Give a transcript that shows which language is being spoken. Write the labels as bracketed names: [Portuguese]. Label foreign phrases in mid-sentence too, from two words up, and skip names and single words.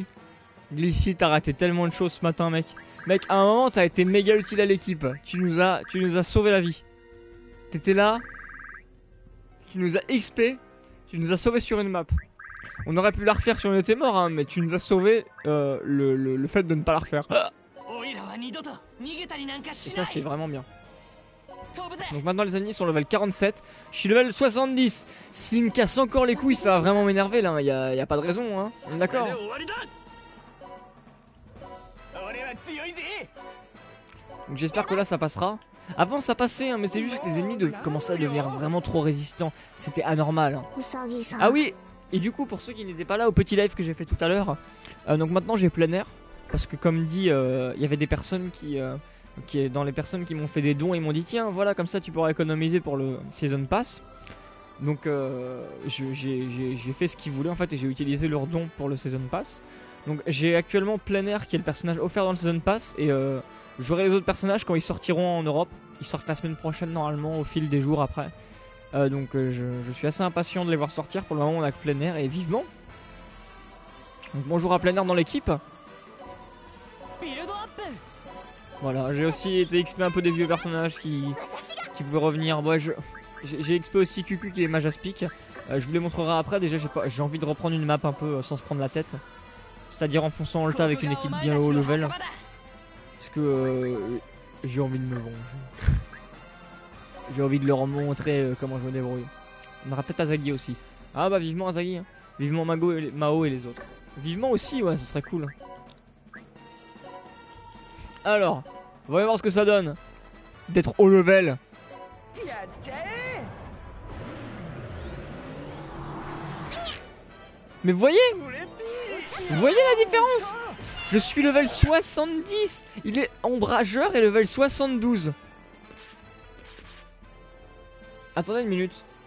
[French] Glissy t'as raté tellement de choses ce matin mec. Mec à un moment t'as été méga utile à l'équipe. Tu nous as sauvé la vie. T'étais là. Tu nous as XP. Tu nous as sauvé sur une map. On aurait pu la refaire si on était mort, hein, mais tu nous as sauvé le fait de ne pas la refaire. [Japanese] オイラは二度と逃げたりなんか [French] Et [Japanese] し [French] ça [Japanese] ない [French] c'est vraiment bien. [Japanese] 飛ぶぜ [French] Donc maintenant les ennemis sont level 47. Je suis level 70. S'il me casse encore les couilles, ça va vraiment m'énerver là. Y a pas de raison, hein. On est [Japanese] これ [French] d'accord. [Japanese] で終わりだ俺は強いぜ [French] Donc j'espère que là ça passera. Avant ça passait, hein, mais c'est juste que les ennemis commençaient à devenir vraiment trop résistants. C'était anormal. Hein. [Japanese] うさぎさん [French] Ah oui. Et du coup pour ceux qui n'étaient pas là au petit live que j'ai fait tout à l'heure, donc maintenant j'ai plein air. Parce que comme dit, il y avait des personnes dans les personnes qui m'ont fait des dons, ils m'ont dit tiens voilà comme ça tu pourras économiser pour le [English] Season Pass. [French] Donc j'ai fait ce qu'ils voulaient en fait et j'ai utilisé leurs dons pour le [English] Season Pass. [French] Donc j'ai actuellement plein air qui est le personnage offert dans le [English] Season Pass [French] et j'aurai les autres personnages quand ils sortiront en Europe. Ils sortent la semaine prochaine normalement au fil des jours après. Donc je suis assez impatient de les voir sortir. Pour le moment on a que plein air et vivement. Donc bonjour à plein air dans l'équipe. [Japanese] ビルドアップ [French] Voilà, j'ai aussi été XP un peu des vieux personnages qui pouvaient revenir. Moi, j'ai XP aussi QQ qui est Majaspic. Je vous les montrerai après. Déjà, j'ai envie de reprendre une map un peu sans se prendre la tête. C'est-à-dire en fonçant en Ulta avec une équipe bien haut level. Parce que j'ai envie de me venger. J'ai envie de leur montrer comment je me débrouille. On aura peut-être Azagi aussi. Ah bah vivement Azagi. Hein. Vivement Mao et les autres. Vivement aussi, ouais, ce serait cool. Alors, voyons voir ce que ça donne d'être haut level. [Japanese] やっちゃえ [French] Mais vous voyez la différence? Je suis level 70. Il est ombrageur et level 72. Attendez une minute.